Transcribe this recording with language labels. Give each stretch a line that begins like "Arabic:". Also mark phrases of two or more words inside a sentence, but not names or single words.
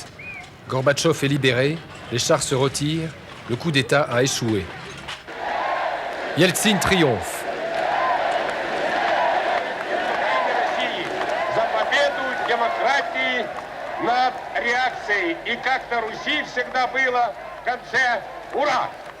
French: Gorbatchev est libéré, les chars se retirent, le coup d'État a échoué. Yeltsin triomphe.
Russian: победы. И как на Руси всегда было в конце «Ура!».